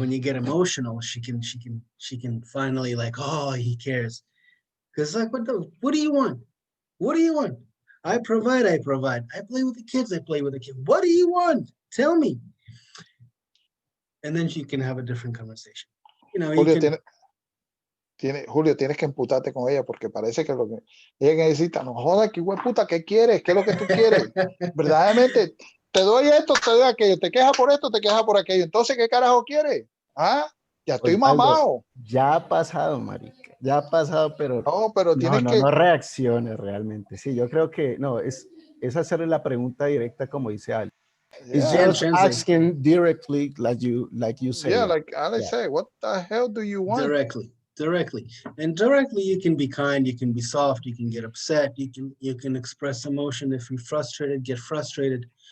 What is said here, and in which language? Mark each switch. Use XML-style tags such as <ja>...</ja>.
<en>when you get emotional, she can finally like, oh, he cares. Because like, what do you want? What do you want? I provide. I play with the kids. I play with the kids. What do you want? Tell me. And then you can have a different conversation. You</en> <es>Julio,</es> <en>can.</en> <es>Julio, tienes que emputarte con ella porque parece que lo que ella necesita, no joda, que puta, ¿qué quieres? ¿Qué es lo que tú quieres? Verdaderamente, te doy esto, te doy aquello, te quejas por esto, te quejas por aquello. Entonces, ¿qué carajo quieres? Ah, ya estoy Osvaldo, mamado. ya ha pasado, marica. Ya ha pasado, pero No, pero tienes que, no reacciones realmente. Sí, yo creo que no, es hacerle la pregunta directa como dice Ali.</es> <en>It's yeah, just asking directly, like you say. yeah, like Alex Yeah. said, what the hell do you want? Directly. And directly you can be kind, you can be soft, you can get upset, you can express emotion. If you're frustrated, get frustrated.</en>